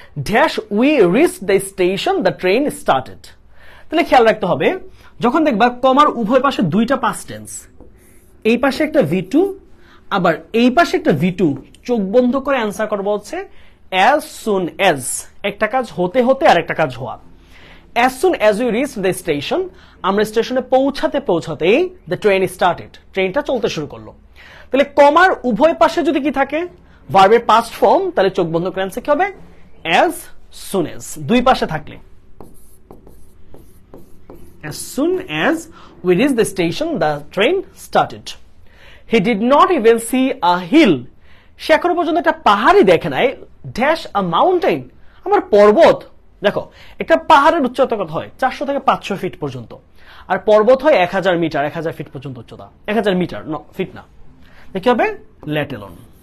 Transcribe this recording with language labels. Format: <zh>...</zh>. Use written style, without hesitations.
<en>dash we reach the station the train started,</en> <bn>তাহলে খেয়াল রাখতে হবে যখন দেখবা কমার উভয় পাশে দুইটা পাস্ট টেন্স, এই পাশে একটা V2 আবার এই পাশে একটা V2, চোখ বন্ধ করে অ্যান্সার করবো হচ্ছে</bn> <en>as soon as,</en> <bn>একটা কাজ হতে হতে আর একটা কাজ হওয়া।</bn> <en>as soon as we reached the station,</en> <bn>আমরা স্টেশনে পৌঁছাতে পৌঁছাতেই</bn> <en>the train started,</en> <bn>ট্রেনটা চলতে শুরু করলো। তাহলে কমার উভয় পাশে যদি কি থাকে?</bn> <en>ভার্বের past form,</en> <bn>তাহলে চোখ বন্ধ করে অ্যান্সার কি হবে?</bn> <en>as soon as।</en> <bn>দুই পাশে থাকলে</bn> <en>as soon as we reached the station the train started. He did not even see a hill,</en> <bn>সে এখনো পর্যন্ত একটা পাহাড়ই দেখে নাই।</bn> <en>dash a mountain,</en> <bn>আমার পর্বত দেখো একটা পাহাড়ের উচ্চতা কত হয় 400 থেকে 500 ফিট পর্যন্ত, আর পর্বত হয় 1000 মিটার, 1000 ফিট পর্যন্ত উচ্চতা, 1000 মিটার ফিট না, কি হবে</bn> <en>Let alone.</en>